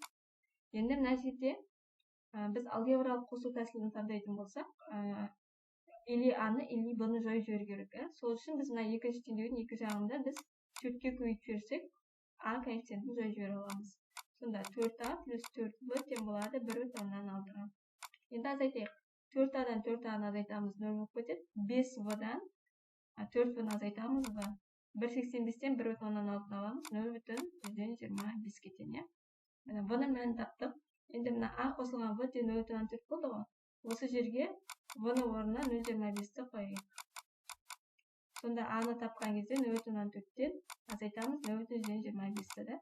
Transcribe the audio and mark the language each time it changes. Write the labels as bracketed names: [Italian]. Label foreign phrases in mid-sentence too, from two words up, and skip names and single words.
[Kazakh] Енді мына жерде біз алгебралық қосу тәсілін таңдайтын болсақ, или А-ны, или Б-ны жойып жіберу керек. Сол үшін біз мына екінші теңдеудің екі жағында біз 4-ке көбейтіп жіберсек, А коэффициентін жойып жібере аламыз. Сонда 4А плюс 4В тең болады 1,6-ға. Енді азайтайық. 4А-дан 4А-ны азайтамыз 0 болып кетеді. 5В-дан 4В-ны азайтамыз В. 1,85-тен 1,6-ны аламыз 0,125-ке тең. В-ның мәнін таптық. Енді мына А қосылған В тең 0,4 болды ғой. Осы жерге В-ның орнына 0,25-ті қойайық. Сонда А-ны тапқан кезде 0,4-тен азайтамыз 0,125-ті.